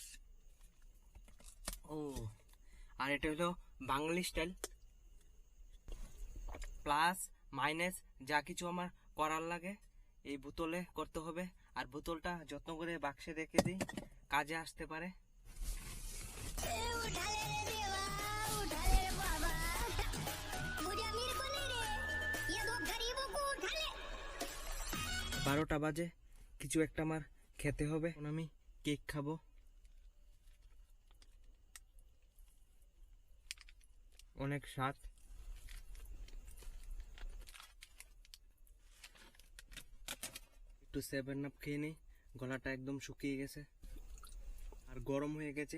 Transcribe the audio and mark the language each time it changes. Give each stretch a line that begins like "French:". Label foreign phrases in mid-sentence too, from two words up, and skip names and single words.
Bangla: ও, আর এটা হলো বাঙালি স্টাইল। প্লাস মাইনাস যা কিছু আমার করার লাগে এই বোতলে করতে হবে। আর বোতলটা যত্ন করে বাক্সে রেখে দিই, কাজে আসতে পারে।
Hindi: उठाले रे देवा उठाले रे बाबा मुझे अमीर को नहीं रे ये दो गरीबों को उठा ले।
Bangla: 12টা বাজে, কিছু একটা আমার খেতে হবে। এখন আমি কেক খাবো। অনেক স্বাদ। একটু 7 আপ খেয়ে নেই, গলাটা একদম শুকিয়ে গেছে আর গরম হয়ে গেছে।